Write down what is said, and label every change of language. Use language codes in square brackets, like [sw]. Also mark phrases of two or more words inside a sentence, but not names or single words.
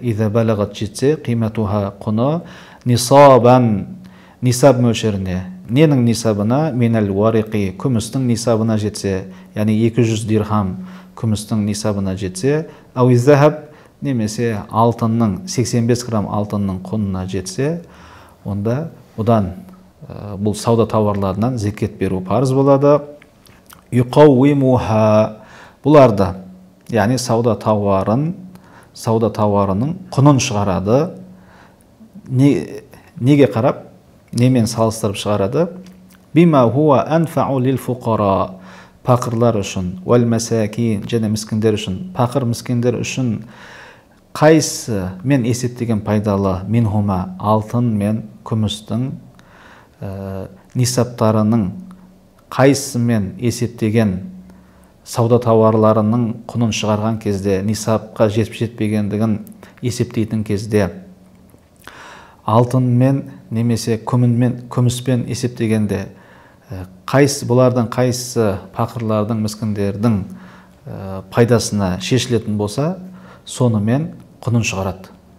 [ar] إذا بلغت [kk] жетсе, қиматуха құны, нисабан, нисаб мөлшеріне, ненің нисабына, [ar] من الورق, [kk] күмістің нисабына жетсе, яғни 200 дирхам күмістің нисабына жетсе, [ar] أو الذهب, [kk] немесе алтынның, 85 грамм алтынның құнына жетсе, онда одан бұл сауда тауарларынан зекет беру парыз болады. Юқауимуха, бұларды, яғни сауда тауарының құнын шығарады. Неге қарап, немен салыстырып шығарады? [ar] بما هو أنفع للفقراء, [kk] пақырлар үшін, [ar] والمساكين, [kk] және міскіндер үшін, пақыр міскіндер үшін қайсы мен есептеген пайдалы, минхума, алтын мен күмістің нисаптарының қайсымен есептеген сауда тауарларының құнын шығарған кезде, нисапқа жетпегендігін есептейтін кезде, алтынмен немесе күміспен есептегенде, бұлардың қайсы пақырлардың, міскіндердің пайдасына шешілетін болса, сонымен құнын шығарады.